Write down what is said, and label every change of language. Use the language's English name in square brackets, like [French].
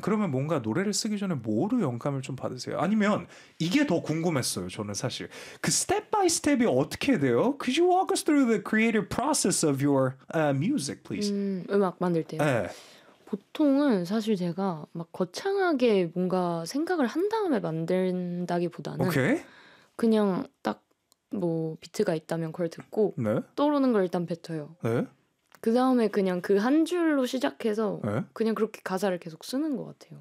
[Korean] 그러면 뭔가 노래를 쓰기 전에 뭐로 영감을 좀 받으세요? 아니면 이게 더 궁금했어요, 저는 사실. 그 [English] step by step [Korean] 이 어떻게 돼요? [English] Could you walk us through the creative process of your music, please? [Korean] 음악 만들 때요? 네. 보통은 사실 제가 막 거창하게 뭔가 생각을 한 다음에 만든다기보다는 [English] okay. [Korean] 그냥 딱 뭐 비트가 있다면 그걸 듣고 네? 떠오르는 걸 일단 뱉어요. 네? 그 다음에 그냥 그 한 줄로 시작해서 네? 그냥 그렇게 가사를 계속 쓰는 것 같아요.